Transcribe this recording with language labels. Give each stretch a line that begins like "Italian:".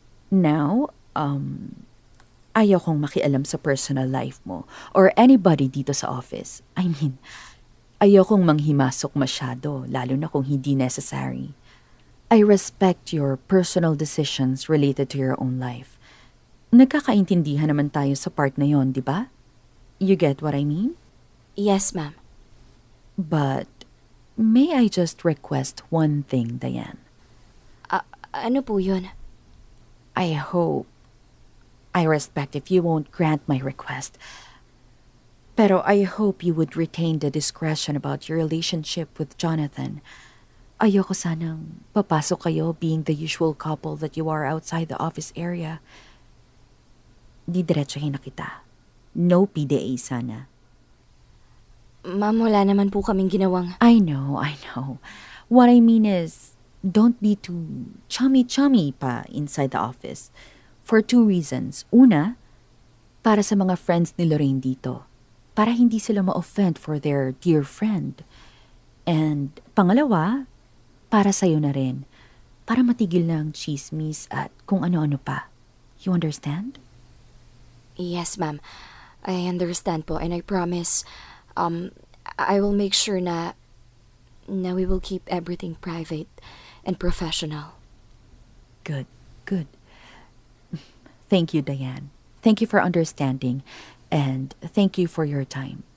Filipino: Now, ayaw kong makialam sa personal life mo or anybody dito sa office. I mean, ayaw kong manghimasok masyado, lalo na kung hindi necessary.
English: I respect your personal decisions related to your own life.
Filipino: Nagkakaintindihan naman tayo sa part na yon, di ba?
English: You get what I mean? Yes, ma'am. But, may I just request one thing, Diane?
Filipino: Ano po yun?
English: I respect if you won't grant my request. Pero I hope you would retain the discretion about your relationship with Jonathan.
Filipino: Ayoko sanang papasok kayo
English: being the usual couple that you are outside the office area.
Filipino: Didiretsuhin na kita. No PDA sana. Ma'am, wala naman po kaming ginawang...
English: I know. What I mean is, don't be too chummy-chummy pa inside the office. For two reasons.
Filipino: Una, para sa mga friends ni Lorraine dito. Para hindi sila ma-offend for their dear friend. And pangalawa, para sa'yo na rin. Para matigil na ang chismis at kung ano-ano pa.
English: You understand? Yes, ma'am. I understand po and I promise... I will make sure na we will keep everything private and professional. Good. Thank you, Diane. Thank you for understanding and thank you for your time.